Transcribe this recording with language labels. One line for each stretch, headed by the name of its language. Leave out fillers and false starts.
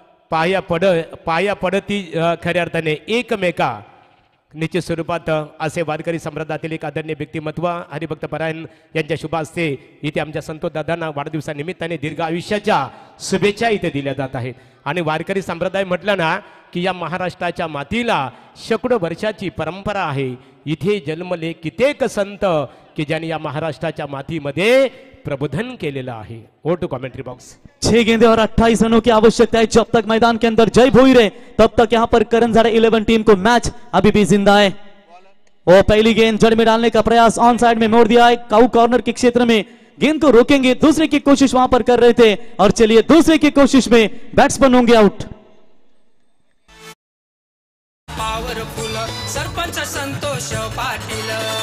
Marathi: पाया पडती खऱ्या अर्थाने एकमेका निश्चित स्वरूपात असे वारकरी संप्रदायातील एक आदरणीय व्यक्तिमत्व हरिभक्त परायण यांच्या शुभ हस्ते इथे आमच्या संतोष दादांना वाढदिवसानिमित्ताने दीर्घ आयुष्याच्या शुभेच्छा इथे दिल्या जात आहेत आणि वारकरी संप्रदाय म्हटलं ना की या महाराष्ट्राच्या मातीला शेकडो वर्षाची परंपरा आहे इथे जन्मले कित्येक संत की ज्यांनी या महाराष्ट्राच्या मातीमध्ये प्रबोधन केलेलं आहे
English: ओ टू commentary box
Hindi: 6 गेंदे और 28 रनों की आवश्यकता है जब तक मैदान के अंदर जय भोई रहे तब तक यहाँ पर करंजाड़ा 11 टीम को मैच अभी भी जिंदा है और पहली गेंद जड़ में डालने का प्रयास ऑन साइड में मोड़ दिया है काउ कॉर्नर के क्षेत्र में गेंद को रोकेंगे दूसरे की कोशिश वहां पर कर रहे थे और चलिए दूसरे की कोशिश में बैट्समैन होंगे आउट
Marathi: पावरफुल सरपंच संतोष पाटील